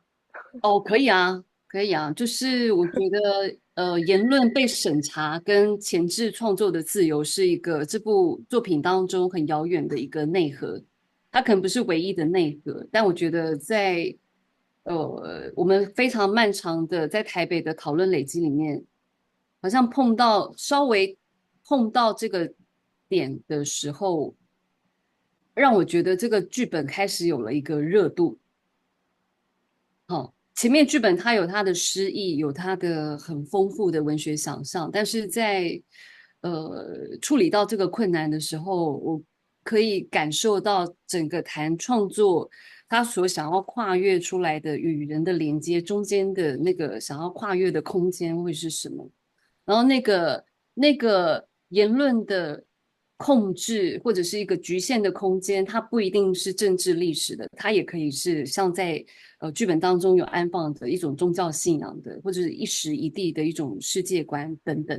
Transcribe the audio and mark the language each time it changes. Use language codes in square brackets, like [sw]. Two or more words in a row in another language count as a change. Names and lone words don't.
[zh] 可以啊，可以啊，就是我覺得言論被審查跟前置創作的自由是一個這部作品當中很遙遠的一個內核，它可能不是唯一的內核，但我覺得在我們非常漫長的在台北的討論累積裡面，好像稍微碰到這個點的時候，讓我覺得這個劇本開始有了一個熱度。前面劇本它有它的詩意，有它的很豐富的文學想象，但是在處理到這個困難的時候，我可以感受到整個談創作他所想要跨越出來的與人的連接中間的那個想要跨越的空間會是什麼，然後那個言論的控制或者是一個局限的空間，它不一定是政治歷史的，它也可以是像在劇本當中有安放的一種宗教信仰的，或者是一時一地的一種世界觀等等。